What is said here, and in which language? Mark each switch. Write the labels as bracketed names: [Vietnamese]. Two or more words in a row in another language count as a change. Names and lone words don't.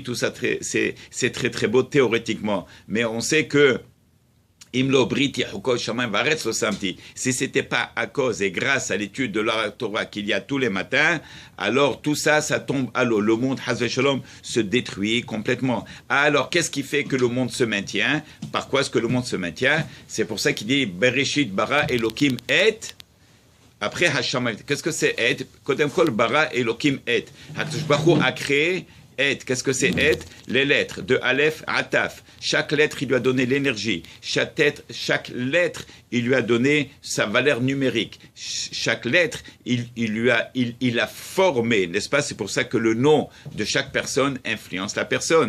[French] Tout ça, c'est très très beau théoriquement. Mais on sait que si c'était pas à cause et grâce à l'étude de la Torah qu'il y a tous les matins, alors tout ça, ça tombe à l'eau. Le monde, [Hebrew] חס ושלום, [French] se détruit complètement. Alors, qu'est-ce qui fait que le monde se maintient? Par quoi est-ce que le monde se maintient? C'est pour ça qu'il dit [Hebrew] בראשית ברא אלוקים את. [French] Après Hashem, qu'est-ce que c'est et? [Hebrew] קודם כל ברא אלוקים את. הקדוש ברוך הוא [French] a créé. Et, qu'est-ce que c'est et? Les lettres, de Aleph à Taf. Chaque lettre, il lui a donné l'énergie. Chaque lettre, il lui a donné sa valeur numérique. Chaque lettre, il a formé, n'est-ce pas? C'est pour ça que le nom de chaque personne influence la personne.